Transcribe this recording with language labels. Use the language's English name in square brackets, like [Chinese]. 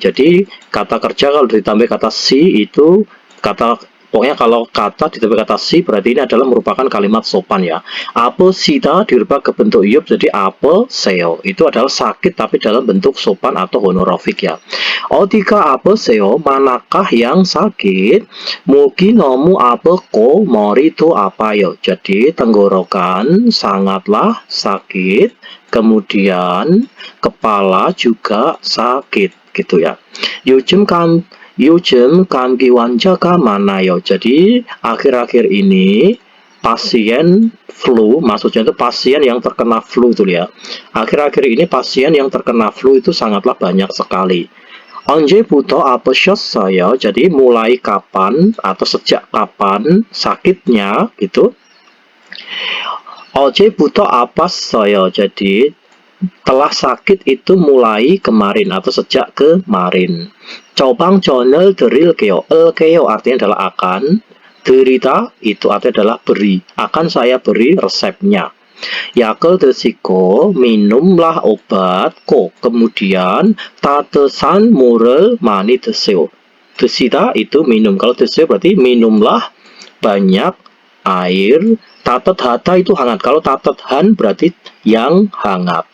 [Indonesian] Jadi kata kerja kalau ditambah kata si itu pokoknya kalau kata ditambah kata si berarti ini adalah merupakan kalimat sopan ya. [Korean] 아프시다 [Indonesian] dirubah ke bentuk iup jadi [Korean] 아프세요. [Indonesian] Itu adalah sakit tapi dalam bentuk sopan atau honorofik ya. [Korean] 어디가 아프세요? [Indonesian] Manakah yang sakit? [Korean] 목이 너무 아프고 머리도 아파요. [Indonesian] Jadi tenggorokan sangatlah sakit, kemudian kepala juga sakit gitu ya. [Korean] 요즘 감기 환자가 많아요. [Indonesian] Jadi akhir-akhir ini pasien flu, maksudnya itu pasien yang terkena flu itu ya. Akhir-akhir ini pasien yang terkena flu itu sangatlah banyak sekali. [Korean] 언제부터 아프셨어요? [Indonesian] Jadi mulai kapan atau sejak kapan sakitnya gitu. [Korean] 어제부터 아팠어요. [Indonesian] Jadi telah sakit itu mulai kemarin atau sejak kemarin. [Korean] 처방전을 드릴게요. 을게요 [Indonesian] artinya adalah akan. [Korean] 드리다 [Indonesian] itu artinya adalah beri. Akan saya beri resepnya. [Korean] 약을 드시고 [Indonesian] minumlah obat. kemudian [Korean] 따뜻한 물을 많이 드세요. 드시다 [Indonesian] itu minum. Kalau [Korean] 드세요 [Indonesian] berarti minumlah banyak air. [Korean] 따뜻하다 [Indonesian] itu hangat. Kalau [Korean] 따뜻한 [Indonesian] berarti yang hangat.